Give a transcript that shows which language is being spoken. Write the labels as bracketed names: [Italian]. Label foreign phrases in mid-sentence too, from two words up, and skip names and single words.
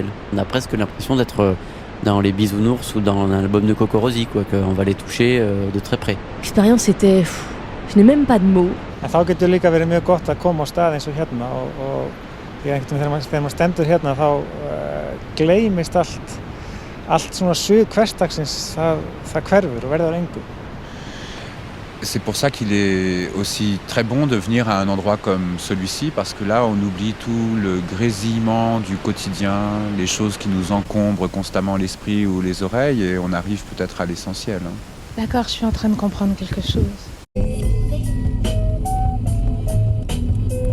[French] On a presque l'impression d'être dans les Bisounours ou dans l'album de Cocorosi, quoi, qu'on va les toucher de très près. L'expérience était... Je n'ai même pas de mots. [Icelandic] En þá getur líka verið mjög gott að koma á stað eins og hérna og því þegar maður stendur hérna þá gleymist allt svona suð hversdagsins, það hverfur og verður engu. [French] C'est pour ça qu'il est aussi très bon de venir à un endroit comme celui-ci, parce que là, on oublie tout le grésillement du quotidien, les choses qui nous encombrent constamment l'esprit ou les oreilles, et on arrive peut-être à l'essentiel. D'accord, je suis en train de comprendre quelque chose.